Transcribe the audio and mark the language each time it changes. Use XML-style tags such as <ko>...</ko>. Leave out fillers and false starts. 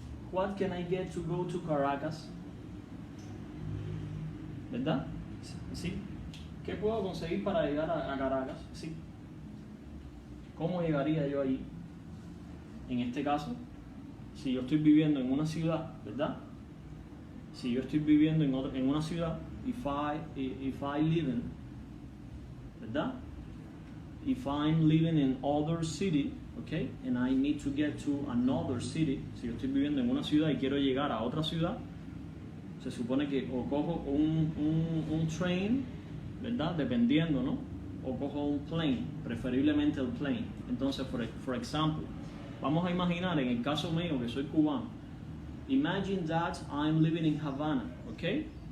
<en>What can I get to go to Caracas?</en> <es>¿Verdad? Sí. ¿Qué puedo conseguir para llegar a Caracas? Sí. ¿Cómo llegaría yo ahí? En este caso, si yo estoy viviendo en una ciudad, ¿verdad? Si yo estoy viviendo en una ciudad,</es> <en>if I live in,</en> <es>¿verdad?</es> <en>If I'm living in other city, okay, and I need to get to another city,</en> <es>si yo estoy viviendo en una ciudad y quiero llegar a otra ciudad, se supone que o cojo un train, ¿verdad? Dependiendo, ¿no? O cojo un plane, preferiblemente el plane. Entonces, for example, vamos a imaginar en el caso mío que soy cubano.</es> <en>Imagine that I'm living in Havana, okay?</en>